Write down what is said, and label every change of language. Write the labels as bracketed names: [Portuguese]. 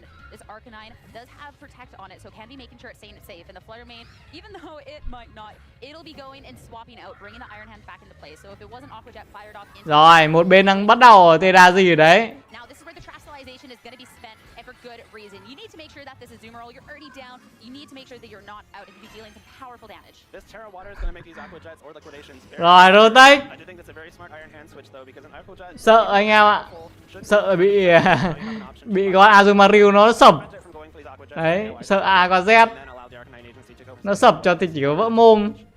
[English] This Arcanine does have protect on it, so can be making sure it's staying safe. And the Flutter Mane, even though it might not, it'll be going and swapping out, bringing the Iron Hand back into play. So if it wasn't Aqua Jet fired off into [Vietnamese] rồi, một bên đang bắt đầu tê ra gì đấy. [English] Now this is where the Trastalization is going to be spent, and for good reason. You need to make sure that this is Azumarill, you're already down. You need to make sure that you're not out and be dealing some powerful damage. This Terra Water is going to make these Aqua Jets or liquidations very [Vietnamese] rồi, rotate. [English] I do think that's a very smart Iron Hand switch though, because an Aqua Jet. [Vietnamese] Sợ anh em ạ. Sợ bị con Azumarill nó sập. Đấy, sợ A có Z. Nó sập cho thì chỉ có vỡ mồm.